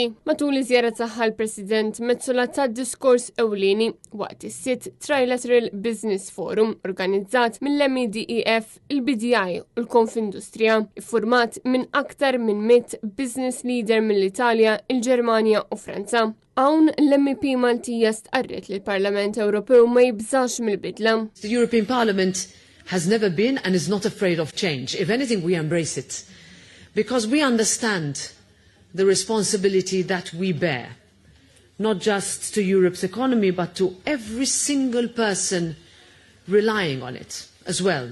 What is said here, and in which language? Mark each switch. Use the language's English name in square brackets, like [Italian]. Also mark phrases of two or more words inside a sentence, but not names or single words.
[Maltese] Matul iż-żjara tagħha l-President mezzola tad-diskors ewlieni waqt is-sitt [English] Trilateral Business Forum [Maltese] organizzat mill-MEDEF, il-BDI u l-Konfindustrija, iffurmat minn aktar minn 100 [English] business leader [Maltese] mill-Italja, il-Ġermanja u Franza. Hawn l-MEP Maltija stqarret li l-Parlament Ewropew ma jibżax mill-bidla. [English] The European Parliament has never been and is not afraid of change. If anything, we embrace it because we understand the responsibility that we bear, not just to Europe's economy, but to every single person relying on it as well.